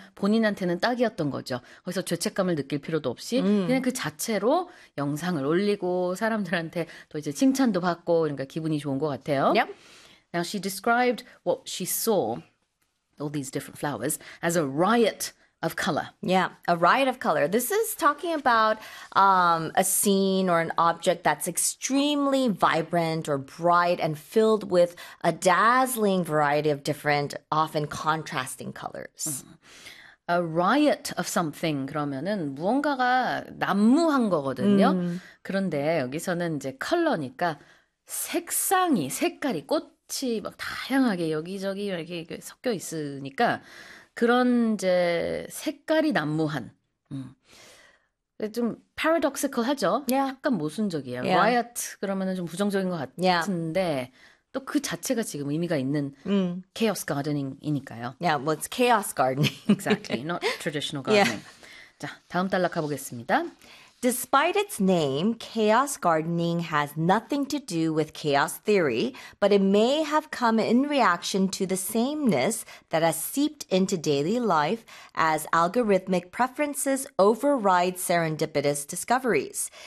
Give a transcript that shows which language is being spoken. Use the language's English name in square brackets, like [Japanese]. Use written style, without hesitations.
[Korean] 본인한테는 딱이었던 거죠. 거기서 죄책감을 느낄 필요도 없이 그냥 그 자체로 영상을 올리고 사람들한테 또 이제 칭찬도 받고 그러니까 기분이 좋은 것 같아요. [English] Yep. Now she described what she saw, all these different flowers, as a riot of color. Yeah, a riot of color. This is talking about a scene or an object that's extremely vibrant or bright and filled with a dazzling variety of different, often contrasting colors. A riot of something [Korean] 그러면은 무언가가 난무한 거거든요. 그런데 여기서는 이제 컬러니까 색상이 색깔이 꽃이 막 다양하게 여기저기 이렇게 섞여 있으니까 그런 이제 색깔이 난무한. 좀 paradoxical 하죠. 약간 모순적이에요. riot 그러면은 좀 부정적인 것 같은데 또그 자체가 지금 의미가 있는 chaos gardening이니까요. [English] Well, it's chaos gardening. Exactly, not traditional gardening. [Korean] 자, 다음 단락 가보겠습니다. [English] Despite its name, chaos gardening has nothing to do with chaos theory, but it may have come in reaction to the sameness that has seeped into daily life as algorithmic preferences override serendipitous discoveries.